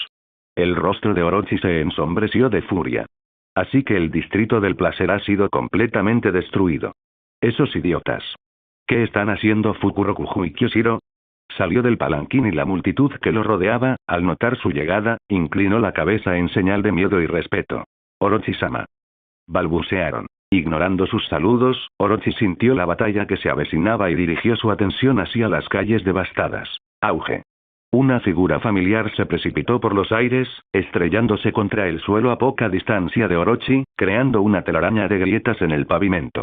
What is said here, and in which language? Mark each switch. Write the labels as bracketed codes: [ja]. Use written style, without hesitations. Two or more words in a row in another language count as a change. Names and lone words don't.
[es] El rostro de Orochi se ensombreció de furia. Así que el distrito del placer ha sido completamente destruido. Esos idiotas. ¿Qué están haciendo Fukurokuju y Kyoshiro? Salió del palanquín y la multitud que lo rodeaba, al notar su llegada, inclinó la cabeza en señal de miedo y respeto. Orochi-sama. Balbucearon. Ignorando sus saludos, Orochi sintió la batalla que se avecinaba y dirigió su atención hacia las calles devastadas. Auge. Una figura familiar se precipitó por los aires, estrellándose contra el suelo a poca distancia de Orochi, creando una telaraña de grietas en el pavimento.